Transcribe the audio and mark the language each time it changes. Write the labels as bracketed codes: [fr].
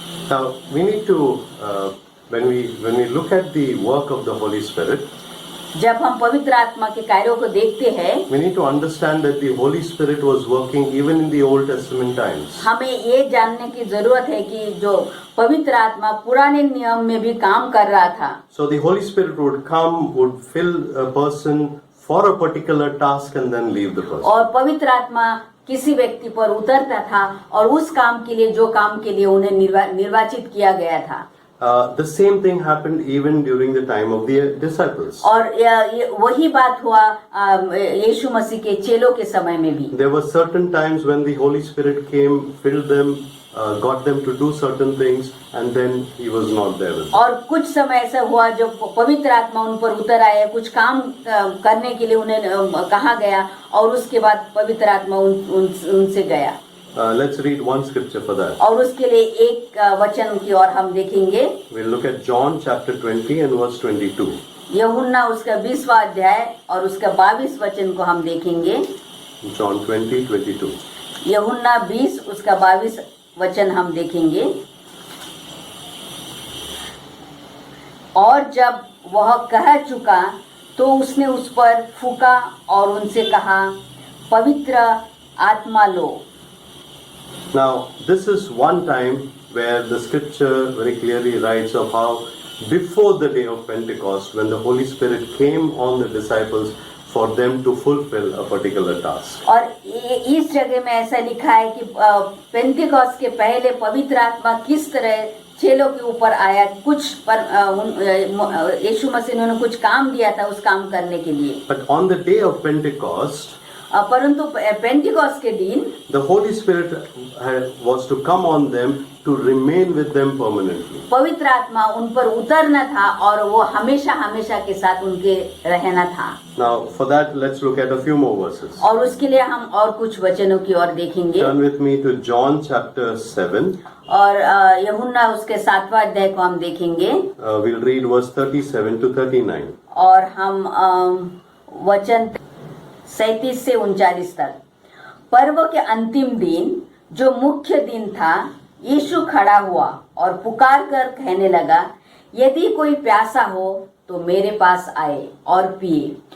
[en] Now we need to when we look at the work of the Holy Spirit, [hi] जब हम पवित्र आत्मा के कार्यों को देखते हैं, [en] we need to understand that the Holy Spirit was working even in the Old Testament times. [hi] हमें ये जानने की जरूरत है कि जो पवित्र आत्मा पुराने नियम में भी काम कर रहा था। [en] So the Holy Spirit would come, would fill a person for a particular task and then leave the person. [hi] और पवित्र आत्मा किसी व्यक्ति पर उतरता था और उस काम के लिए जो काम के लिए उन्हें निर्वाचित किया गया था। [en] The same thing happened even during the time of the disciples. [hi] और वही बात हुआ यीशु मसीह के चेलों के समय में भी। [en] There were certain times when the Holy Spirit came, filled them, got them to do certain things, and then He was not there with them. [hi] और कुछ समय ऐसा हुआ जब पवित्र आत्मा उन पर उतर आया, कुछ काम करने के लिए उन्हें कहा गया और उसके बाद पवित्र आत्मा उनसे गया। [en] Let's read one scripture for that. [hi] और उसके लिए एक वचन की ओर हम देखेंगे। [en] We'll look at John chapter 20 and verse 22. [hi] यूहन्ना उसका 20वां अध्याय और उसका 22 वचन को हम देखेंगे। [en] John 20:22. [hi] यूहन्ना 20 उसका 22 वचन हम देखेंगे। और जब वह कह चुका तो उसने उस पर फूका और उनसे कहा, पवित्र आत्मा लो। [en] Now, this is one time where the scripture very clearly writes of how before the day of Pentecost, when the Holy Spirit came on the disciples for them to fulfill a particular task. [hi] और इस जगह में ऐसा लिखा है कि Pentecost के पहले पवित्र आत्मा किस तरह चेलों के ऊपर आया, कुछ पर यीशु मसीह ने कुछ काम दिया था उस काम करने के लिए। [en] But on the day of Pentecost, [hi] परंतु पेंटिकॉस्ट के दिन [en] the Holy Spirit was to come on them to remain with them permanently. [hi] पवित्र आत्मा उन पर उतरना था और वो हमेशा हमेशा के साथ उनके रहना था। [en] Now, for that, let's look at a few more verses. [hi] और उसके लिए हम और कुछ वचनों की ओर देखेंगे। [en] Turn with me to John chapter 7. [hi] और यूहन्ना उसके 7वां अध्याय को हम देखेंगे। [en] We'll read verse 37 to 39. [hi] और हम वचन 37 से 39 तक। पर्व के अंतिम दिन जो मुख्य दिन था, यीशु खड़ा हुआ और पुकार कर कहने लगा, यदि कोई प्यासा हो तो मेरे पास आए और पिए।